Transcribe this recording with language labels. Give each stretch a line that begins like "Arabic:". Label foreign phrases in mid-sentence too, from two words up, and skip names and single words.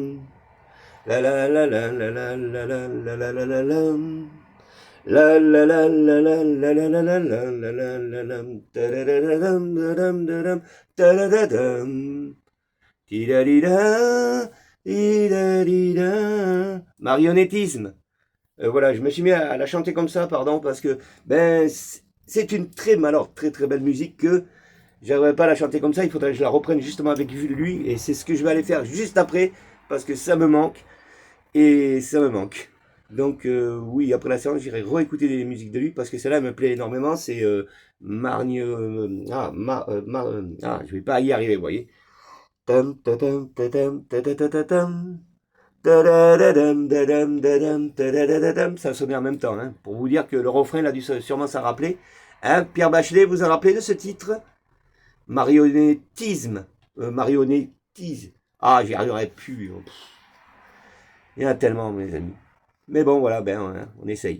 French: La la la la la la la la la la la la la. La la la la la la la la la la la la la la. Ta-da-da-da-dam, da-dam, da-dam, ta-da-da-dam. Ti-da-di-da, ti-da-di-da. Marionnettisme. Voilà, je me suis mis à la chanter comme ça, pardon, parce que ben c'est une alors très très belle musique que j'arriverai pas à la chanter comme ça, il faudrait que je la reprenne justement avec lui, et c'est ce que je vais aller faire juste après, parce que ça me manque, et ça me manque. Donc oui, après la séance, j'irai réécouter des musiques de lui, parce que celle-là me plaît énormément, c'est je vais pas y arriver, vous voyez. Tam, ta-tam, ta-tam, ta-ta-ta-ta-tam. Ça sonnait en même temps, hein, pour vous dire que le refrain, il a dû sûrement s'en rappeler. Hein, Pierre Bachelet, vous en rappelez de ce titre? Marionnettisme. Marionnettise. Ah, j'y arriverai plus. Il y en a tellement, mes amis. Mais bon, voilà, ben, hein, on essaye.